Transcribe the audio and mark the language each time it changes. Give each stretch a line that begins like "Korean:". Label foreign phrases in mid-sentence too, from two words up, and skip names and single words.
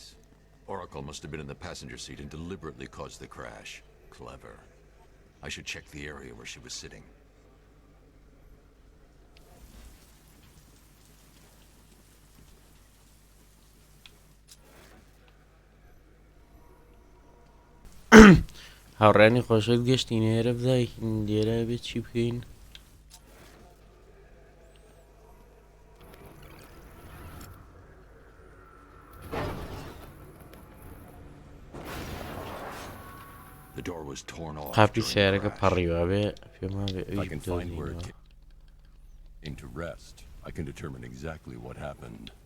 English: Oracle must have been in the passenger seat and deliberately caused the crash. Clever. I should check the area where she was sitting.
Central Kurdish: هاوڕێیانی خۆشەویست گەشتین ئێرە بزایین لێرە بێت چی بکەین قاپی سیارەکە پەڕیوە بێ پێما بێ ئەوی بدۆزینەوە
English: Into rest, I can determine exactly what happened.